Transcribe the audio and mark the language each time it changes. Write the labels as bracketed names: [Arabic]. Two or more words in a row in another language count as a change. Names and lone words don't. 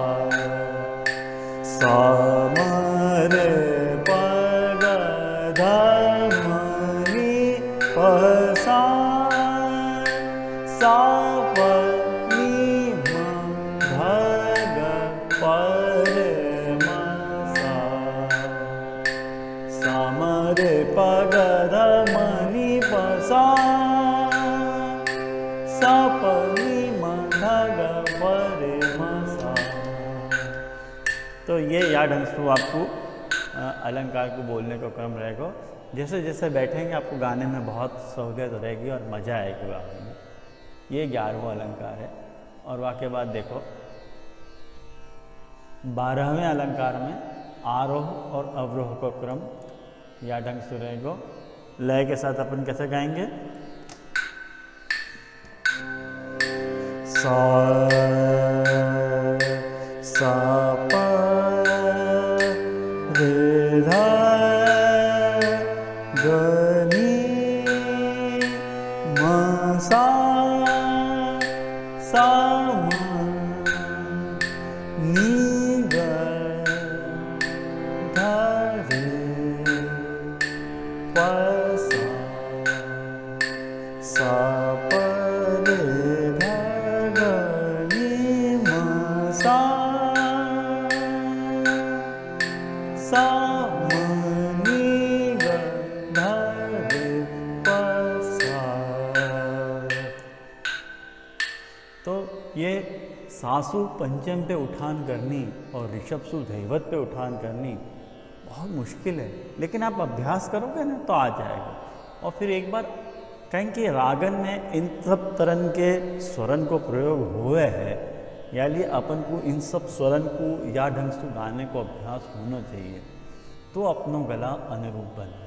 [Hindi] सा म रे प ग ध म नी प सा सा प रे प ग ध म नी प सा सा प नी म ध ग प रे म सा। तो ये या ढंग से आपको अलंकार को बोलने का क्रम रहेगा। जैसे जैसे बैठेंगे आपको गाने में बहुत सहूलियत रहेगी और मज़ा आएगी गाने में। ये 11वां अलंकार है। और वाके बाद देखो 12वें अलंकार में आरोह और अवरोह का क्रम या ढंग से रहेगा। लय के साथ अपन कैसे गाएंगे? सा सा प रे धा ग नी म सा म नी ग धा रे प सा प रे धा ग नी म सा म नी ग धा रे प सा। तो ये सासु पंचम पे उठान करनी और ऋषभ सु धैवत पे उठान करनी बहुत मुश्किल है, लेकिन आप अभ्यास करोगे ना तो आ जाएगा। और फिर एक बार कहें कि रागन में इन सब तरह के स्वरन को प्रयोग हुए है, यानी अपन को इन सब स्वरन को या ढंग से गाने को अभ्यास होना चाहिए, तो अपनो गला अनुरूप बने।